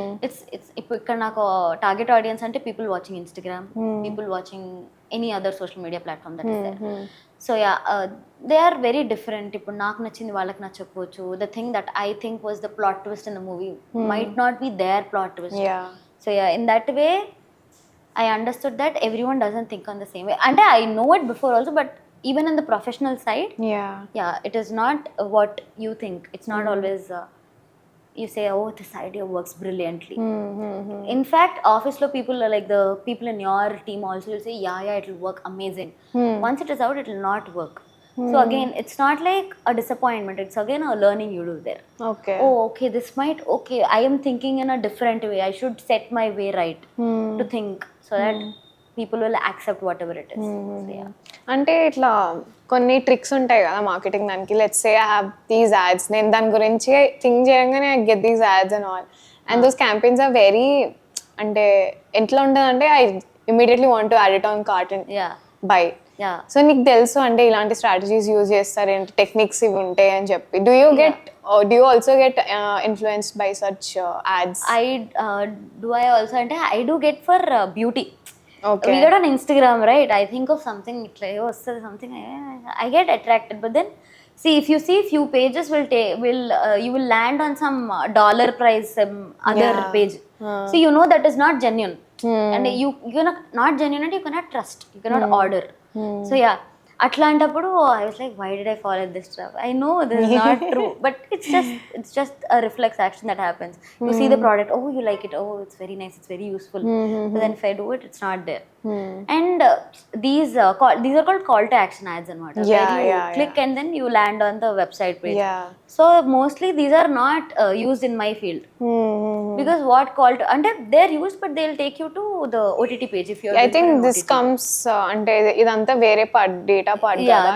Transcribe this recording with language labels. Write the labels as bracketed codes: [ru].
[en] it's [te] ఇప్పుడు ఇక్కడ నాకు [en] Target audience అంటే people watching Instagram, people watching any other social media platform that is there. So yeah, they are very different. [te] ఇప్పుడు నాకు నచ్చింది వాళ్ళకి నచ్చకపోవచ్చు. [en] The thing that I think was the plot twist in the movie might not be their plot twist. So yeah, in that way I understood that everyone doesn't think on the same way. And I know it before also, but even in the professional side, it is not what you think. It's not always you say, oh, this idea works brilliantly. In fact, office lo people are like the people in your team also will say, yeah, it will work amazing. Once it is out, it will not work. So again, it's not like a disappointment. It's again a learning you do there. Okay. Oh, okay, this might, okay, I am thinking in a different way. I should set my way right to think so that people will accept whatever it is. So, yeah. [te] అంటే ఇట్లా కొన్ని tricks ఉంటాయి కదా marketing దానికి. [en] let's say I have these ads, [te] నేను దాని గురించి think చేయగానే [en] I get these ads and all, and those campaigns are very, [te] అంటే ఎట్లా ఉంటుంది అంటే [en] I immediately want to add it on cart and buy. [te] So నీకు తెలుసు అంటే ఇలాంటి స్ట్రాటజీస్ యూజ్ చేస్తారు, ఏంటి టెక్నిక్స్ ఇవి ఉంటాయి అని చెప్పి. [en] Do you also get influenced by such ads? I also [te] అంటే [en] I do get for beauty. Okay. We get on Instagram, right? I think of something, something I get attracted, but then see, if you see few pages you will land on some dollar price other page. So you know that is not genuine. And you not genuine, and you cannot trust, you cannot order. So yeah, [te] అట్లాంటప్పుడు [en] I was like, why did I follow this trap? I know this is not true, but it's just a reflex action that happens. You see the product, oh, you like it, oh, it's very nice, it's very useful. But then if I do it, it's not there. And these are called call to action ads and what. Where you click and then you land on the website page. So mostly these are not used in my field, because what call to, and they're used, but they'll take you to the OTT page if you're. I think this OTT comes [te] అంటే ఇదంతా వేరే part, data part కదా.